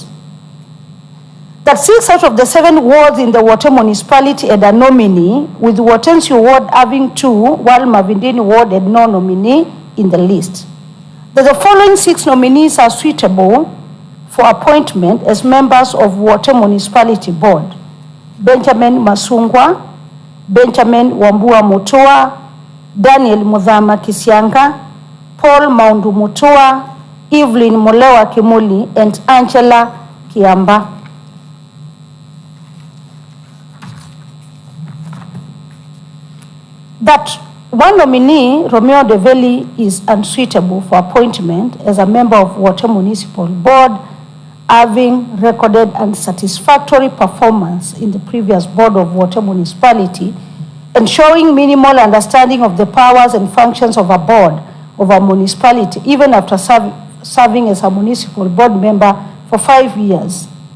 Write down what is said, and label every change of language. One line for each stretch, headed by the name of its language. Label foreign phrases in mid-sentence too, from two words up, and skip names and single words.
English: That 6 out of the 7 wards in the Water Municipality had a nominee, with Watensi Ward having 2, while Mavindini Ward had no nominee in the list. That the following 6 nominees are suitable for appointment as members of Water Municipality Board: Benjamin Masungwa, Benjamin Wambua Mutua, Daniel Mudhama Kisianga, Paul Maundu Mutua, Evelyn Mulewa Kimuli, and Angela Kiamba. That one nominee, Romeo Ndeveni, is unsuitable for appointment as a member of Water Municipal Board, having recorded unsatisfactory performance in the previous Board of Water Municipality and showing minimal understanding of the powers and functions of a board of a municipality, even after serving as a municipal board member for 5 years.